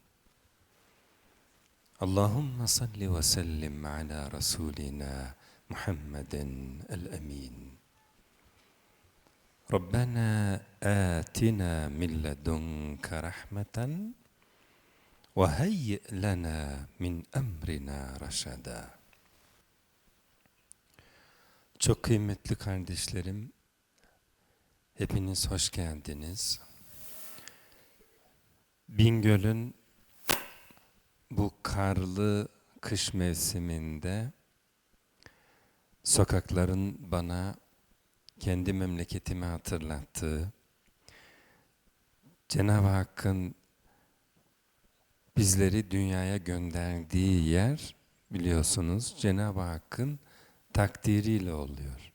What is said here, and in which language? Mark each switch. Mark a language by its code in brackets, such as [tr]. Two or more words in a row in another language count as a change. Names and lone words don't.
[ar] اللهم صل وسلم على رسولنا محمد الأمين. ربنا آتنا من لدنك رحمة وهيئ لنا من أمرنا رشدا. [tr] Çok kıymetli kardeşlerim, hepiniz hoş geldiniz. Bingöl'ün bu karlı kış mevsiminde sokakların bana kendi memleketimi hatırlattığı, Cenab-ı Hakk'ın bizleri dünyaya gönderdiği yer, biliyorsunuz Cenab-ı Hakk'ın takdiriyle oluyor.